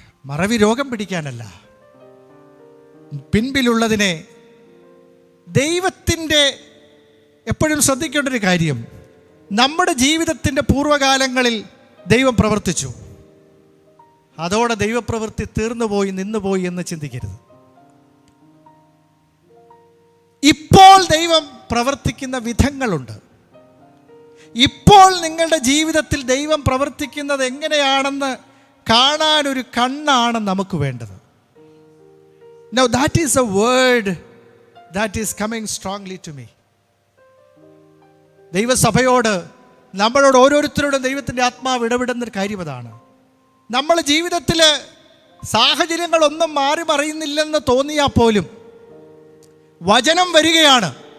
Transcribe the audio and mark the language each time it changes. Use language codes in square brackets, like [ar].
[ml] മറവി രോഗം പിടിക്കാനല്ല, പിൻപിലുള്ളതിനെ ദൈവത്തിൻ്റെ എപ്പോഴും ശ്രദ്ധിക്കേണ്ട ഒരു കാര്യം, നമ്മുടെ ജീവിതത്തിൻ്റെ പൂർവ്വകാലങ്ങളിൽ ദൈവം പ്രവർത്തിച്ചു, അതോടെ ദൈവപ്രവൃത്തി തീർന്നുപോയി നിന്നുപോയി എന്ന് ചിന്തിക്കരുത്. ഇപ്പോൾ ദൈവം പ്രവർത്തിക്കുന്ന വിധങ്ങളുണ്ട്. ഇപ്പോൾ നിങ്ങളുടെ ജീവിതത്തിൽ ദൈവം പ്രവർത്തിക്കുന്നത് എങ്ങനെയാണെന്ന് കാണാനൊരു കണ്ണാണ് നമുക്ക് വേണ്ടത്. [en] Now that is a word that is coming strongly to me. [ml] ദൈവസഭയോട്, നമ്മളോട് ഓരോരുത്തരോടും ദൈവത്തിൻ്റെ ആത്മാവ് ഇടപെടുന്നൊരു കാര്യം അതാണ്. നമ്മൾ ജീവിതത്തിൽ സാഹചര്യങ്ങളൊന്നും മാറി മറിയുന്നില്ലെന്ന് തോന്നിയാൽ പോലും വചനം വരികയാണ്.